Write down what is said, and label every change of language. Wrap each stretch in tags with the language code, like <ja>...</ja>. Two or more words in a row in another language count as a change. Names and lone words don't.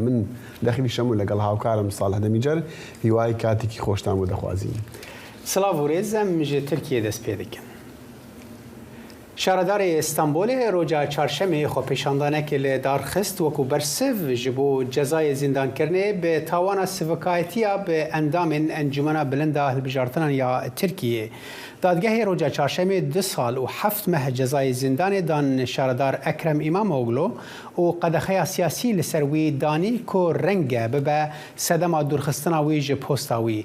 <ckb>من دەخلی شەموو لەگەڵ هاوکارم ساڵح دەمیجەر هیوای کاتێکی خۆشتان بۆ دەخوازین. سلااو و ڕێزم ژە تورکیە دەست پێ دەکەم. شارەداری ئێستانبولê</ckb> <ku>roja çarşemê xwepêşandanekê li darxist wekû bersiv ji bo cezayê zîndankirinê bi tawana sivikayetiya bi endamên Encûmena Bilind a Hilbijartinan ya Tirkiyê. Dadgehê roja çarşemê 2 sal û 7 meh cezayê zîndanê dan şaredar Ekrem İmamoğlu û qedexeya siyasî li ser wî danî ku renge bibe sedema durxistina wî ji posta wî.</ku>